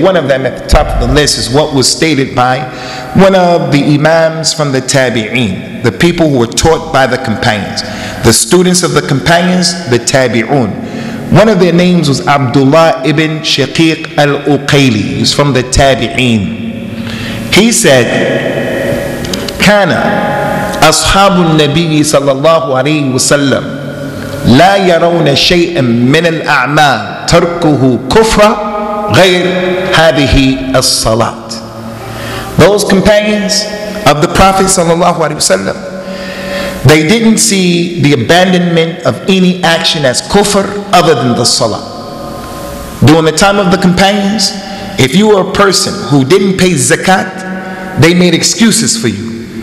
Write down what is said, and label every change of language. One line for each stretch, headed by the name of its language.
English: One of them at the top of the list is what was stated by one of the Imams from the Tabi'een, the people who were taught by the companions, the students of the companions, the Tabi'un. One of their names was Abdullah ibn Shaqiq al-Uqayli. He was from the Tabi'een. He said,
Arabic: Kana ashabu al-Nabi sallallahu alayhi wa sallam لا يرون شيئا من الأعمال تركه كفر غير هذه الصلاة.
English: Those companions of the Prophet sallallahu alaihi wasallam, they didn't see the abandonment of any action as kufr other than the salah. During the time of the companions, if you were a person who didn't pay zakat, they made excuses for you.